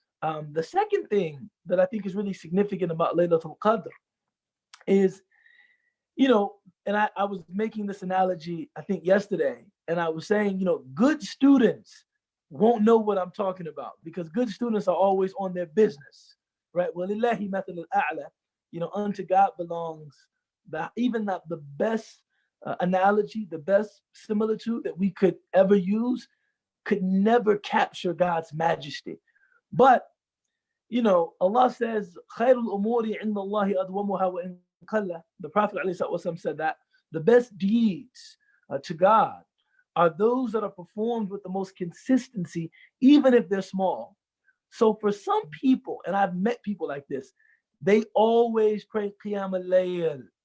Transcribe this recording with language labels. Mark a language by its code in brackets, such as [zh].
[en] The second thing that I think is really significant about Laylatul Qadr is, and I was making this analogy, I think yesterday, and I was saying, good students won't know what I'm talking about because good students are always on their business, right? [ar] وَلِلَّهِ مَثَلُ الْأَعْلَى. [en] Unto God belongs the best analogy, the best similitude that we could ever use could never capture God's majesty. But Allah says, [ar] خَيْرُ الْأُمُورِ عِنْدَ اللَّهِ أَدْوَمُهَا وَإِنْ قَلَّ. [en] The Prophet ﷺ said that the best deeds to God are those that are performed with the most consistency, even if they're small. So for some people, and I've met people like this, they always pray Qiyam al-Layl.